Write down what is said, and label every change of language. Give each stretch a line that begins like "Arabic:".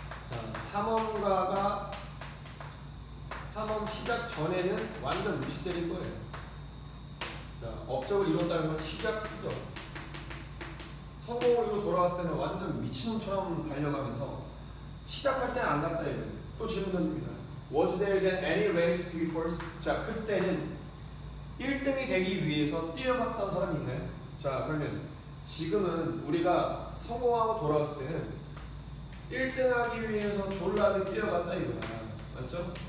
Korean: 자, 탐험가가 탐험 시작 전에는 완전 무시 때린 거예요. 자, 업적을 이뤘다는 건 시작 후죠. 성공을 이루고 돌아왔을 때는 완전 미친놈처럼 달려가면서 시작할 때는 안 갔다 이거예요. 또 질문 던집니다.
English: Was there then any race to be first?
Korean: 자, 그때는 1등이 되기 위해서 뛰어갔던 사람이 있나요? 자, 그러면 지금은 우리가 성공하고 돌아왔을 때는 1등 하기 위해서 졸라게 뛰어갔다 이거야. 맞죠?